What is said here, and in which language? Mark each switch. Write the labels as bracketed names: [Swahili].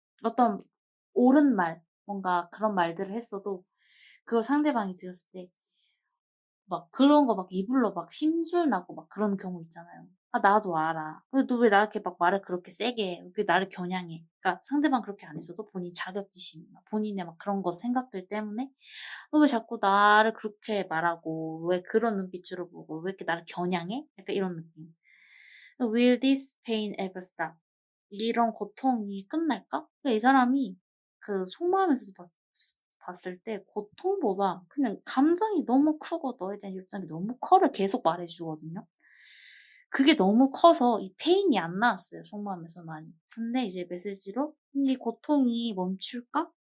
[Korean] 어떤 옳은 말, 뭔가 그런 말들을 했어도 그걸 상대방이 들었을 때 막 그런 거 막 이불로 막 심술 나고 막 그런 경우 있잖아요. 아, 나도 알아. 근데 너 왜 나한테 막 말을 그렇게 세게 해? 왜 나를 겨냥해? 그러니까 상대방 그렇게 안 했어도 본인 자격지심이나 본인의 막 그런 거 생각들 때문에 너 왜 자꾸 나를 그렇게 말하고 왜 그런 눈빛으로 보고 왜 이렇게 나를 겨냥해? 약간 이런 느낌. [English] Will this pain ever stop? [Korean] 이런 고통이 끝날까? 그러니까 이 사람이 그 속마음에서도 봤을 때 고통보다 그냥 감정이 너무 크고 너에 대한 열정이 너무 커를 계속 말해주거든요. 그게 너무 커서 이 페인이 안 나왔어요. 속마음에서 많이. 근데 이제 메시지로 이 고통이 멈출까?